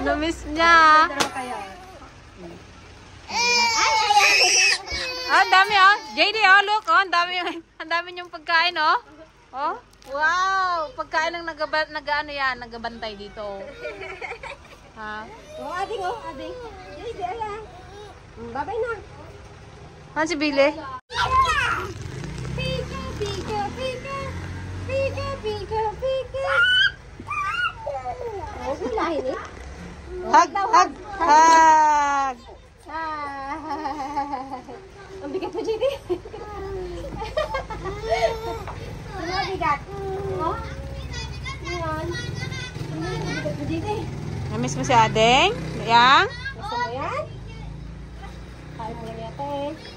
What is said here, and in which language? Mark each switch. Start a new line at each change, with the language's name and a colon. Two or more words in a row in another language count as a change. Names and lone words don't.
Filipino: Namiss niya. Ah, ang dami, oh. JD, oh, look, oh. Ang dami niyong pagkain, oh. Oh, wow. Pagkain ng nag-ano yan, nagabantay dito. Ha? Oh, ading, oh, ading. JD, ayan. Babay na. Ano si Billy? Pika, pika, pika. Pika, pika, pika. Oh, sulahin eh.
English: Hug, hug, hug.
Filipino: Ang bigat mo, JD. Ano ang bigat? Oh? Ayan. Ang bigat mo, JD. Namiss mo si Adeng? Yang? Gusto mo yan? Kaya mo lang yata eh.